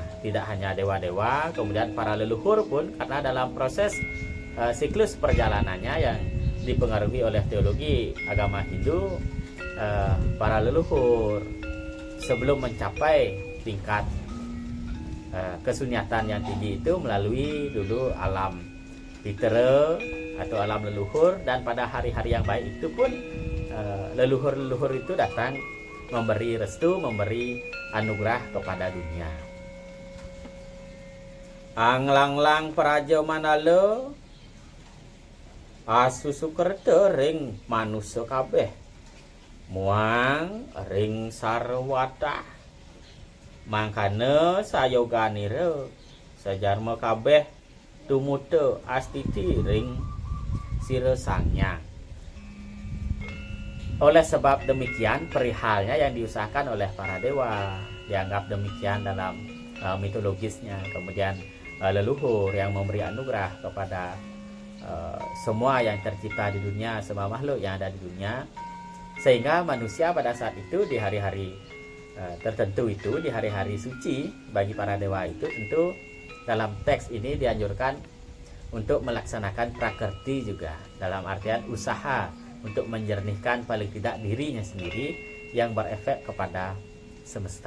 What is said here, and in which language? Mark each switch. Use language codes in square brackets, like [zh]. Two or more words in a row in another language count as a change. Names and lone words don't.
[id] Tidak hanya dewa-dewa, kemudian para leluhur pun, karena dalam proses siklus perjalanannya yang dipengaruhi oleh teologi agama Hindu, para leluhur sebelum mencapai tingkat kesunyatan yang tinggi itu melalui dulu alam Pitra atau alam leluhur, dan pada hari-hari yang baik itu pun leluhur-leluhur itu datang memberi restu, memberi anugerah kepada dunia. [kaw] Anglanglang praja manala asusukerta ring manusia kabeh muang ring sarwata mangkana sayoganira sajarma kabeh tumuta astiti ring sira sangyang. [id] Oleh sebab demikian, perihalnya yang diusahakan oleh para dewa dianggap demikian dalam mitologisnya. Kemudian leluhur yang memberi anugerah kepada semua yang tercipta di dunia, semua makhluk yang ada di dunia, sehingga manusia pada saat itu di hari-hari tertentu itu, di hari-hari suci bagi para dewa itu, tentu dalam teks ini dianjurkan untuk melaksanakan prakerti juga, dalam artian usaha untuk menjernihkan paling tidak dirinya sendiri yang berefek kepada semesta.